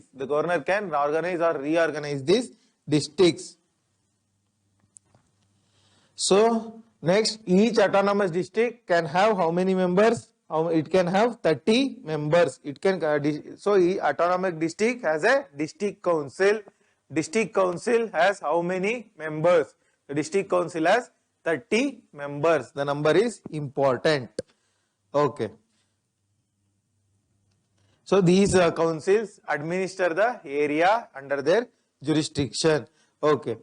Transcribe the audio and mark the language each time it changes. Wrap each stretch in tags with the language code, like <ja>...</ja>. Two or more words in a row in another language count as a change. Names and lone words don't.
<en>The governor can organize or reorganize these districts. So next, each autonomous district can have how many members? It can have 30 members. It can so each autonomous district has a district council. District council has how many members? The district council has 30 members. The number is important. Okay. So these councils administer the area under their jurisdiction. Okay.</en>